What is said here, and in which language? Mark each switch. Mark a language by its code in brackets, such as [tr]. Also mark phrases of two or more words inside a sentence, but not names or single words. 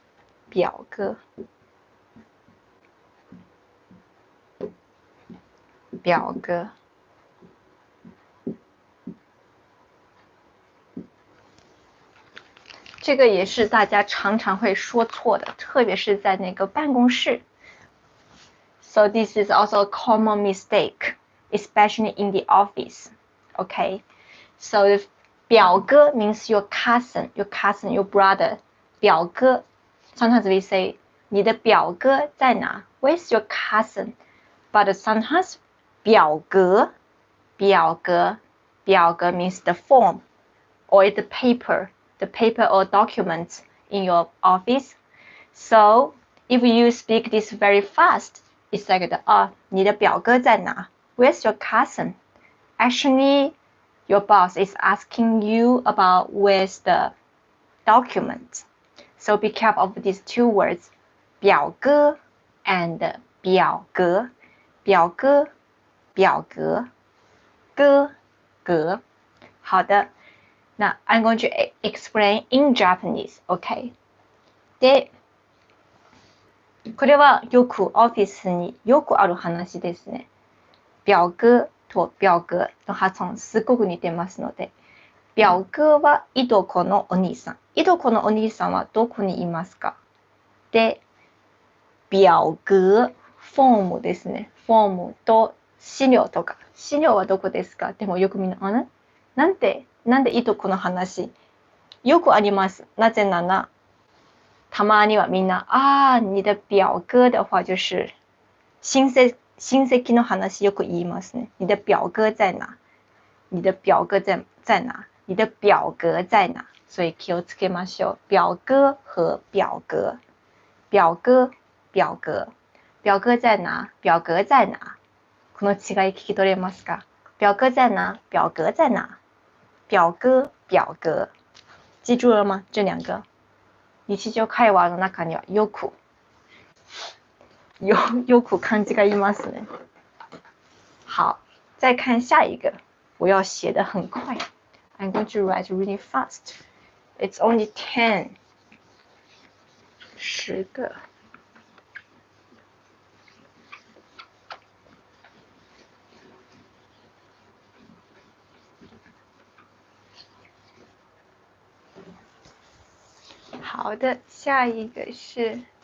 [zh] 表哥，表哥。这个也是大家常常会说错的，特别是在那个办公室。 [en] So this is also a common mistake, especially in the office. Okay, so 表哥 means your cousin, your brother. 表哥 sometimes we say [zh] 你的表哥在哪 [en] ？Where's your cousin? But sometimes 表格 means the form or the paper or document in your office. So if you speak this very fast, it's like [zh] 你的表哥在哪 [en] Where's your cousin? Actually, your boss is asking you about where's the document. So be careful of these two words, [zh] 表哥 and 表格。表哥，表格，格。 [en] 好的。Now I'm going to explain in Japanese, OK? [ja] で、これはよくオフィスによくある話ですね。表哥と表格の発音すごく似てますので、表哥はいとこのお兄さん。いとこのお兄さんはどこにいますか？で、表格、フォームですね。フォームと資料とか。資料はどこですか？でもよくみんな、なんでいとこの話よくあります。なぜならたまにはみんな [zh] 你的表哥的话就是 [ja] 親戚の話よく言いますね。 [zh] 你的表哥在哪？你的表哥在哪？你的表格在哪？ [ja] 所以気をつけましょう。 [zh] 表哥和表格。表哥在哪？表格在哪？ [ja] この違い聞き取れますか？ [zh] 表哥在哪？表格在哪？表格。记住了吗？这两个。 [ja] 日常会話の中にはよく漢字がいますね。 [zh] 好，再看下一个。我要写得很快。 [en] I'm going to write really fast. It's only 10 个。 [zh] 好的，下一个是